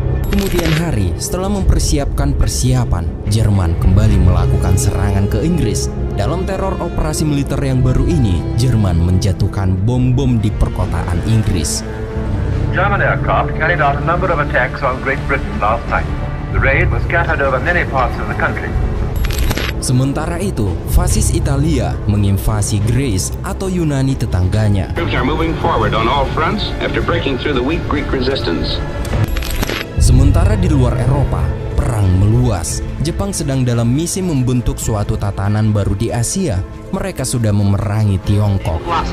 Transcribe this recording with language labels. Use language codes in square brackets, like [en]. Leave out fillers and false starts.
[id] Kemudian hari setelah mempersiapkan persiapan, Jerman kembali melakukan serangan ke Inggris. Dalam teror operasi militer yang baru ini, Jerman menjatuhkan bom-bom di perkotaan Inggris. [en] German aircraft carried out a number of attacks on Great Britain last night. The raid was scattered over many parts of the country. [id] Sementara itu, fasis Italia menginvasi Greece atau Yunani tetangganya. [en] Troops are moving forward on all fronts after breaking through the weak Greek resistance. [id] Sementara di luar Eropa, perang meluas. Jepang sedang dalam misi membentuk suatu tatanan baru di Asia. Mereka sudah memerangi Tiongkok.